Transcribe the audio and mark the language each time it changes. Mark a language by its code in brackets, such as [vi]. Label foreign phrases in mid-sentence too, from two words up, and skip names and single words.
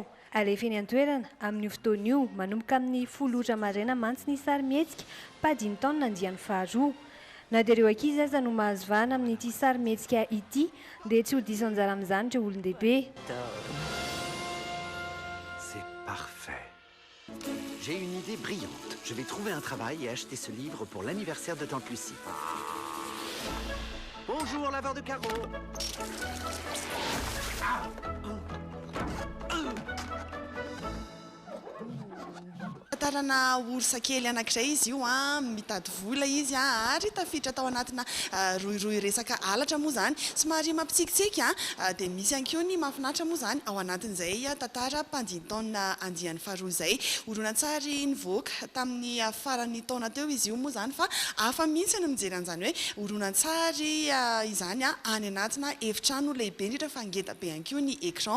[mg] Alefa eny an-toerana amin'io fotoana io manomboka amin'ny 10 maraina mantsy ny sary mihetsika Paddington nandiany faharoa. Na dia ireo ankizy aza no mahazo vahana amin'ity sary mihetsika ity dia tsy ho diso anjara amin'izany ireo olon-dehibe. [fr] C'est parfait. J'ai une idée brillante. Je vais trouver un travail et acheter ce livre pour l'anniversaire de Tante Lucie. Bonjour, laveur de carreaux. [mg] Tarana orsa kely anankiray izy io a mitady vola izy a ary tafiditra tao anatina roiroy resaka alatra moa zany somary mampitsikitsiky a dia misy ihany koa ny mahafinaritra moa zany ao anatin'izay tantara mpandihy taona andiany faharoa izay horonan-tsary nivoaka tamin'ny farany taona teo izy io moa zany fa hafa mihitsy ny mijery an'izany hoe horonan-tsary izany a any anatina efitrano lehibe indrindra fa ngeda be ihany koa ny écran